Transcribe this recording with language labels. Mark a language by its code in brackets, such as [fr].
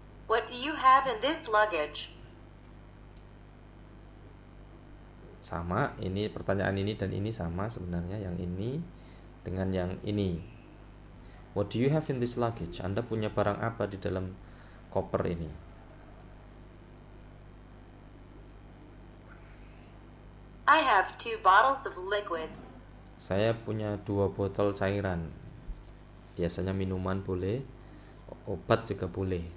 [en] What do you have in this luggage? [id] Sama, ini pertanyaan ini dan ini sama sebenarnya, yang ini dengan yang ini. [en] What do you have in this luggage? [id] Anda punya barang apa di dalam koper ini? [en] I have 2 bottles of liquids. [id] Saya punya 2 botol cairan. Biasanya minuman boleh, obat juga boleh.